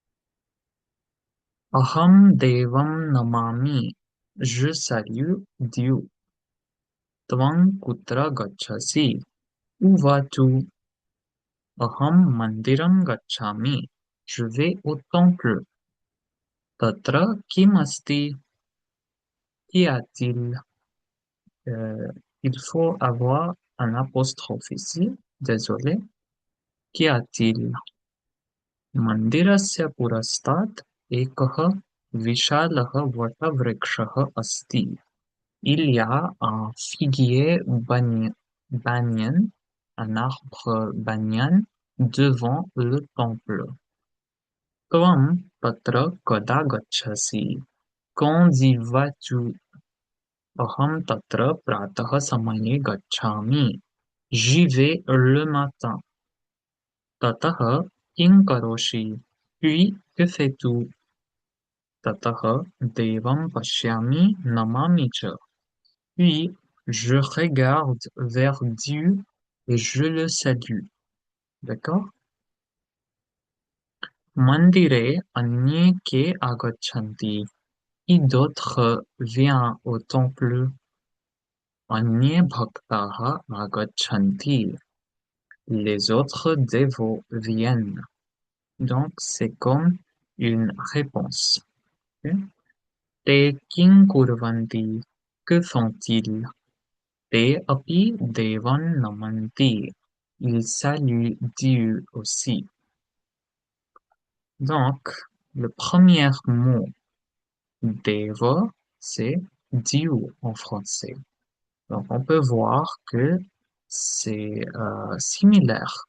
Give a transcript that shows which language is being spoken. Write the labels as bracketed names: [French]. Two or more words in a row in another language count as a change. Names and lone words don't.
[Sanskrit] अहं देवं नमामि. [French] Je salue Dieu. [Sanskrit] त्वं कुत्र गच्छसि. [French] Où vas-tu? [Sanskrit] अहं मन्दिरं गच्छामि. [French] Je vais au temple. [Sanskrit] तत्र किम् अस्ति? [French] Qu'y a-t-il? Euh, il faut avoir un apostrophe ici. Désolé. Qu'y a-t-il? [Sanskrit] मन्दिरस्य पुरस्तात् एकः विशालः वटवृक्षः अस्ति. [French] Il y a un figuier banyan, un arbre banyan devant le temple. [Sanskrit] त्वं तत्र कदा गच्छसि? [French] Quand y vas-tu? [Sanskrit] अहं तत्र प्रातः समये गच्छामि. [French] J'y vais le matin. [Sanskrit] ततः किं करोषि? [French] Puis, que fais-tu? [Sanskrit] ततः देवं पश्यामि नमामि च. [French] Puis, je regarde vers Dieu et je le salue. D'accord? [Sanskrit] मन्दिरे अन्ये के आगच्छन्ति. [French] Qui d'autre vient au temple? [Sanskrit] अन्ये भक्ताः आगच्छन्ति. [French] Les autres dévots viennent. Donc, c'est comme une réponse. [Sanskrit] Ok? ते किं कुर्वन्ति. [French] Que font-ils? [Sanskrit] ते अपि देवं नमन्ति. [French] Ils saluent Dieu aussi. Donc, le premier mot deva, c'est Dieu en français. Donc, on peut voir que c'est similaire.